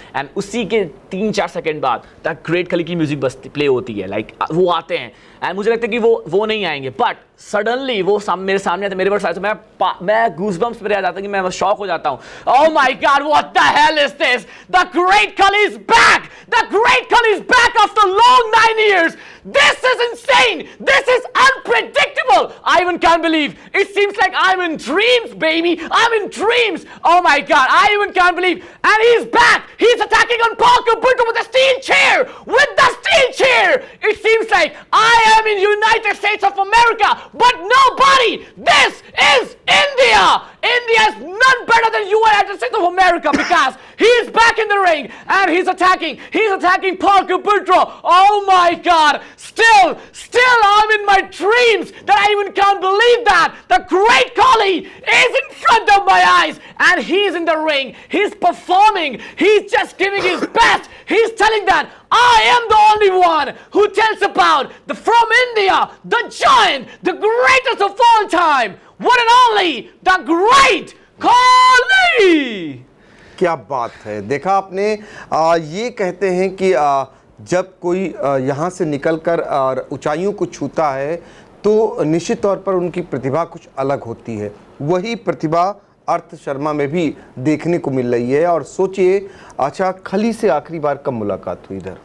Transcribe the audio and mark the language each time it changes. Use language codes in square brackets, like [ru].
[hi] And उसी के 3-4 second बाद द ग्रेट खली की म्यूजिक बस प्ले होती है, वो आते हैं, एंड मुझे लगता है कि वो नहीं आएंगे, बट सडनली वो मेरे सामने आते, मेरे पास आए, तो मैं गूज़बम्स पे आ जाता कि मैं शॉक हो जाता हूँ। [en] Oh my god, what the hell is this? The great Khali is back! The great Khali is back after long 9 years! This is insane! This is unpredictable! I even can't believe! It seems like I'm in dreams, baby! I'm in dreams! Oh my god, I even can't believe! And he's back! He's attacking on Parker Buddha with a steel chair! With the steel chair! It seems like I am in United States of America, but nobody! This is India! India is none better than United States of America because he is back in the ring and he's attacking Parker Buddha. Oh my god! Still I'm in my dreams that I even can't believe that the great Khali is in front of my eyes and he's in the ring. He's performing. He's just giving his best. He's telling that I am the only one who tells about from India, the giant, the greatest of all time, one and only, the great Khali. [hi] क्या बात है, देखा आपने। ये कहते हैं कि जब कोई यहाँ से निकलकर ऊंचाइयों को छूता है तो निश्चित तौर पर उनकी प्रतिभा कुछ अलग होती है। वही प्रतिभा अर्थ शर्मा में भी देखने को मिल रही है। और सोचिए, अच्छा, खली से आखिरी बार कब मुलाकात हुई इधर?